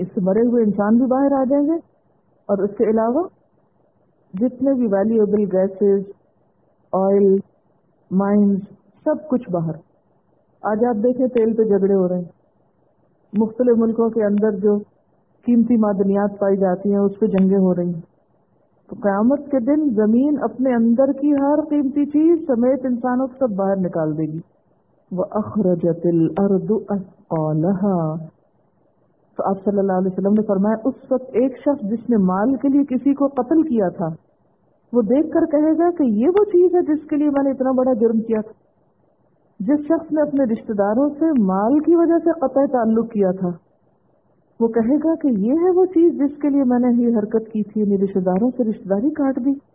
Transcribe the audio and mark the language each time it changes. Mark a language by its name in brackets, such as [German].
[Urdu] اس سے مرے ہوئے انسان بھی باہر آ جائیں گے، اور اس کے علاوہ جتنے بھی ویلیوبل گیسز، آئل، مائنز، سب کچھ باہر. آج آپ دیکھیں تیل پہ جھگڑے ہو رہے ہیں، مختلف ملکوں کے اندر جو قیمتی معدنیات پائی جاتی ہیں اس پہ جنگیں ہو رہی ہیں. تو قیامت کے دن زمین اپنے اندر کی ہر قیمتی چیز سمیت انسانوں کو سب باہر نکال دے گی. [Arabic] وَأَخْرَجَتِ الْأَرْضُ أَثْقَالَهَا، [Urdu] تو آپ صلی اللہ علیہ وسلم نے فرمایا، اس وقت ایک شخص جس نے مال کے لیے کسی کو قتل کیا تھا، وہ دیکھ کر کہے گا کہ یہ وہ چیز ہے جس کے لیے میں نے اتنا بڑا جرم کیا تھا. جس شخص نے اپنے رشتہ داروں سے مال کی وجہ سے قطع تعلق کیا تھا، وہ کہے گا کہ یہ ہے وہ چیز جس کے لیے میں نے یہ حرکت کی تھی، یعنی رشتہ داروں سے رشتہ داری کاٹ دی.